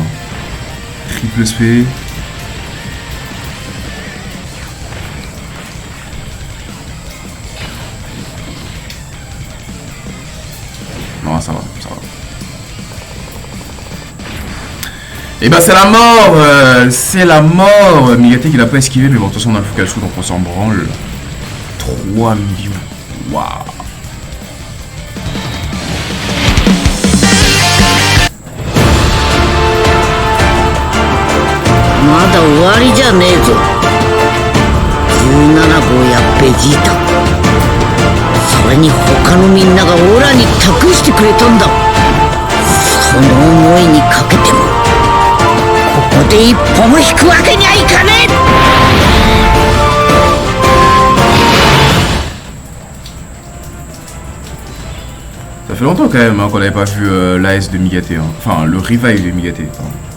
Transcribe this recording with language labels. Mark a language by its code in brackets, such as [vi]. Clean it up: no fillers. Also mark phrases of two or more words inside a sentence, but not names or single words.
[fr] Hein. Triple spé. Non, ça va. Et bah, c'est la mort. C'est la mort. Migate qui l'a pas esquivé, mais bon, de toute façon, on a le Fukatsu, donc on s'en branle. 3 millions. Waouh. [ja] まだ終わりじゃねえぞ。17号やベジータ、それに他のみんながオラに託してくれたんだ。その思いにかけてもここで一歩も引くわけにはいかねえ。 [fr] Ça fait longtemps quand même hein, qu'on n'avait pas vu l'AS de Migate, hein. Enfin le revive de Migate. Pardon.